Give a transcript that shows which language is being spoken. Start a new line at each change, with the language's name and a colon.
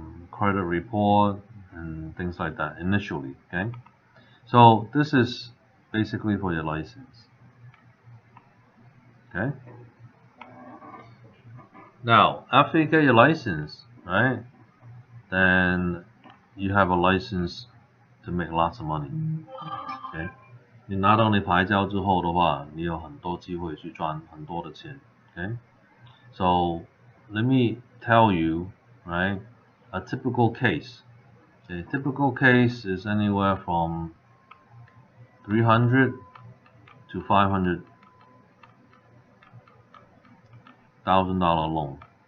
English: Credit report and things like that initially, okay? So this is basically for your license, okay? Now, after you get your license, right, then you have a license to make lots of money.
Chinese: Okay， 你拿到你牌照之后的话，你有很多机会去赚很多的钱。
English: Okay, so let me tell you, right, a typical case. A typical case is anywhere from 300 to $500,000 loan.